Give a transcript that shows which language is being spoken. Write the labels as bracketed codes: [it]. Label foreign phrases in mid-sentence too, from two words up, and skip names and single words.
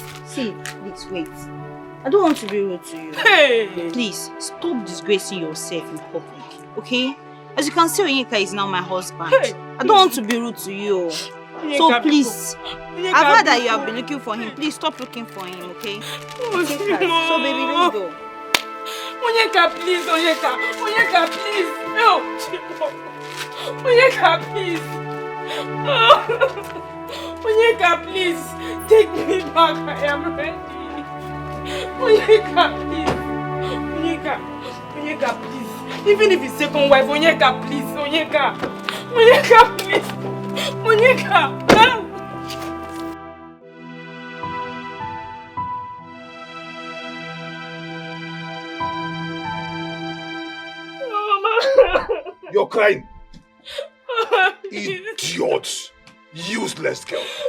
[en] See, please wait. I don't want to be rude to you. Hey! Please, stop disgracing yourself in public, okay? As you can see, Onyeka is now my husband. Hey. I don't want to be rude to you. So please, I've heard that you have been looking for him. Please stop looking for him, okay? Okay, so baby, let's go. Onyeka, please, Onyeka. Onyeka, please. No. Onyeka, please. Onyeka, please. Take me back. I am ready. Onyeka, please. Onyeka, please. Even if it's second wife, Onyeka, please. Onyeka, please. Onyeka. You're crying. Idiot. Useless girl.